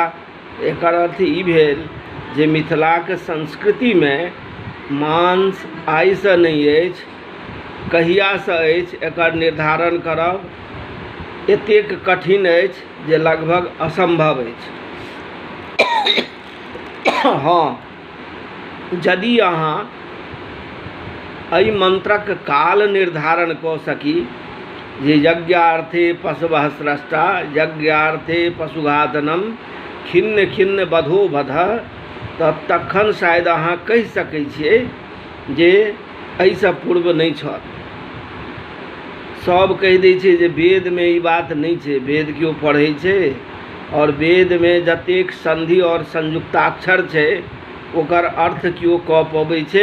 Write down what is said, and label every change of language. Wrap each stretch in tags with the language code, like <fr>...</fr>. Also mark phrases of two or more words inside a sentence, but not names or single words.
<mai>एकर अर्थ ई भेल जे मिथिलाक संस्कृति में मांस आइसँ नहि अछि, कहियासँ अछि एकर निर्धारण करब एतेक कठिन अछि जे लगभग असंभव अछि। हाँ, यदि अहाँ एहि मंत्रक काल निर्धारण कऽ सकी जे</mai> <sa>यज्ञार्थे पशवः स्रष्टा यज्ञार्थे पशुघातनम खिन्न खिन्न बधो बधः,</sa> <mai>तऽ तखन शायद अहाँ कहि सकै छियै जे एहिसँ पूर्व नहि छल। सब कहि दै छै जे वेदमे ई बात नहि छै। वेद केओ पढ़ै छै और वेदमे जतेक संधि और संयुक्ताक्षर छै ओकर अर्थ केओ कऽ पबै छै?</mai>